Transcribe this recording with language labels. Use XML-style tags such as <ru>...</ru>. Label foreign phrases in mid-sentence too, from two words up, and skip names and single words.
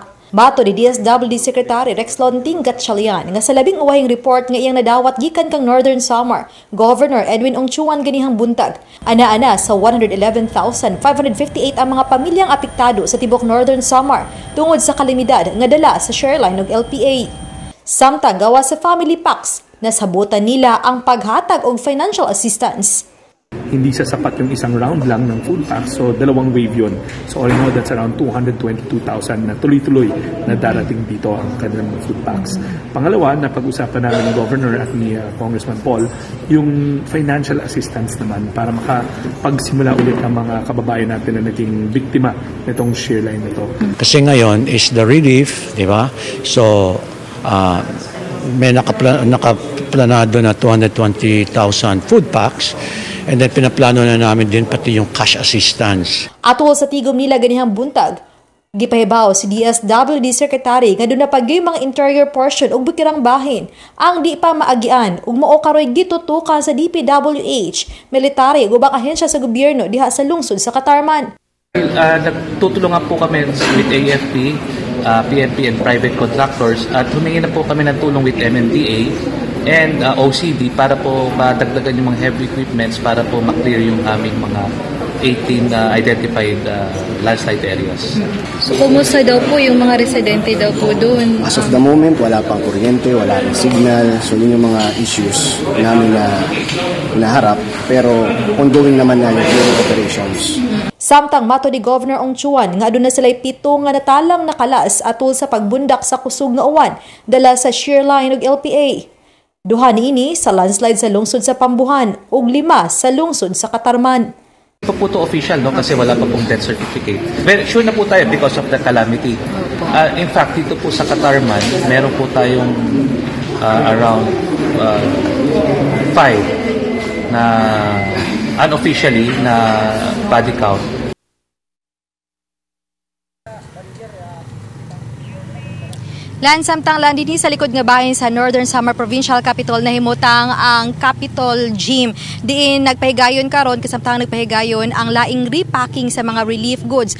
<ceb>Bato ni DSWD Secretary Rexlon Tinggatchalian nga sa labing uwahing report nga iyang nadawat gikan kang Northern Samar, Governor Edwin Ongchuan ganihang buntag. Ana-ana sa 111,558 ang mga pamilyang apektado sa tibok Northern Samar tungod sa kalamidad nga dala sa Shoreline ug LPA. Samtang gawa sa family packs, nasabutan nila ang paghatag og</ceb> <en>financial assistance.</en> <tl>Hindi sa sapat yung isang round lang ng</tl> <en>food packs,</en> <tl>so dalawang wave yun.</tl> <en>So all in all, that's around</en> <tl>222,000 na tuloy-tuloy na darating dito ang kanilang</tl> <en>food packs.</en> <tl>Pangalawa, napag-usapan namin ng Governor at ni Congressman Paul yung</tl> <en>financial assistance</en> <tl>naman para makapagsimula ulit ang mga kababayan natin na naging biktima nitong Shoreline na ito. Kasi ngayon</tl> <en>is the relief,</en> <tl>di ba? So, may nakaplanado na 220,000</tl> <en>food packs and then</en> <tl>pinaplano na namin din pati yung</tl> <en>cash assistance.</en> <ceb>Atol sa tigom nila ganihang buntag, gipahibaw si DSWD Secretary nga doon na pagyoy mga</ceb> <en>interior portion</en> <ceb>ug bukirang bahin ang di pa maagian ug mao karoy gitutukan sa DPWH, military ug ubang ahensya sa gobyerno diha sa lungsod sa Katarman.</ceb> <tl>Nagtutulungan po kami</tl> <en>with AFP, PNP and private contractors</en> <tl>at humingi na po kami ng tulong with MMDA and OCD para po madagdagan yung mga</tl> <en>heavy equipments</en> <tl>para po maklear yung aming mga 18</tl> <en>identified landslide areas.</en> <tl>So, kumusta daw po yung mga residente daw po doon?</tl> <en>As of the moment,</en> <tl>wala pang kuryente, wala pang signal. So, yun yung mga issues namin na hinaharap. Pero, ongoing naman na yung operations.</tl> <ceb>Samtang mato ni Governor Ongchuan nga aduna sila'y 7 nga natalang nakalas atol sa pagbundak sa kusog nga uwan dala sa Shoreline ug LPA. 2 niini sa landslide sa lungsod sa Pambuhan ug 5 sa lungsod sa Katarman.</ceb> <tl>Ito po to official, no? Kasi wala pa pong</tl> <en>death certificate. Very sure</en> <tl>na po tayo</tl> <en>because of the calamity. In fact,</en> <tl>dito po sa Katarman, meron po tayong around 5 na unofficially na</tl> <en>body count.</en> <ceb>Samtang lang din sa likod nga bahin sa Northern Samar Provincial Capital na himutang ang Capitol Gym. Diin nagpahigayon karon kasamtang nagpahigayon ang laing repacking sa mga</ceb> <en>relief goods.</en>